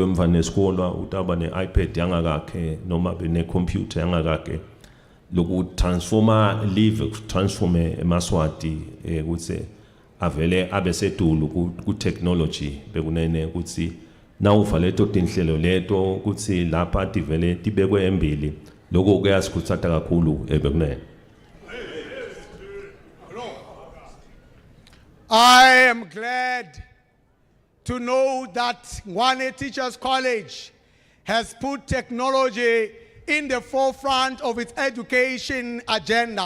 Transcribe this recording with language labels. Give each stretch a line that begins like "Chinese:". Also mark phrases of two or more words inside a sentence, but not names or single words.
Swati: emva nesikole utaba ne-iPad yangakakhe noma ne-computer yangakakhe loku transforma live transforme emaswati ukuthi avele abesedulu ku technology bekunene ukuthi nawuva leto tinhlelo leto ukuthi lapha tivele tibekwe embili lokho kuyasikhuthaza kakhulu ebekunene.
English: I am glad to know that Ngwane Teachers College has put technology in the forefront of its education agenda.